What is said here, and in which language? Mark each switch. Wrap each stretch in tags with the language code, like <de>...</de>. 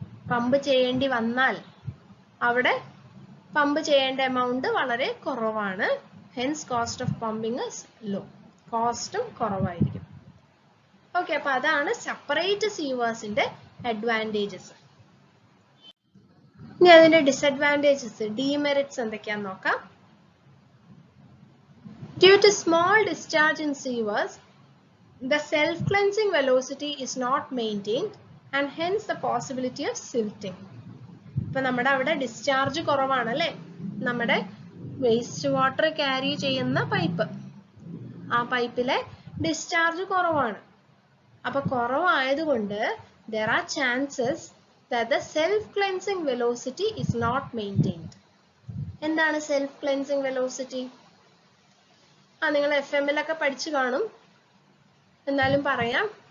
<ml>Pump ചെയ്യേണ്ടി വന്നാൽ അവിടെ പമ്പ് ചെയ്യേണ്ട എമൗണ്ട് വളരെ കുറവാണ്.</ml> <en>Hence cost of pumping is low.</en> <ml>കോസ്റ്റും കുറവായിരിക്കും. ഓക്കെ, അപ്പൊ അതാണ് സെപ്പറേറ്റ് സീവേഴ്സിന്റെ അഡ്വാൻറ്റേജസ്. ഇനി അതിന്റെ ഡിസഡ്വാൻറ്റേജസ്, ഡീമെറിറ്റ്സ് എന്തൊക്കെയാന്ന് നോക്കാം.</ml> <en>Due to small discharge in sewers the self-cleansing velocity is not maintained and hence the possibility of silting.</en> <ml>ഇപ്പൊ നമ്മുടെ അവിടെ ഡിസ്ചാർജ് കുറവാണ് അല്ലെ, നമ്മുടെ വേസ്റ്റ് വാട്ടർ ക്യാരി ചെയ്യുന്ന പൈപ്പ്, ആ പൈപ്പിലെ ഡിസ്ചാർജ് കുറവാണ്. അപ്പൊ കുറവായതുകൊണ്ട്</ml> <en>there are chances that the self-cleansing velocity is not maintained.</en> <ml>എന്താണ് self-cleansing velocity? നിങ്ങൾ FM-ലൊക്കെ പഠിച്ചു കാണും, എന്നാലും പറയാം.</ml>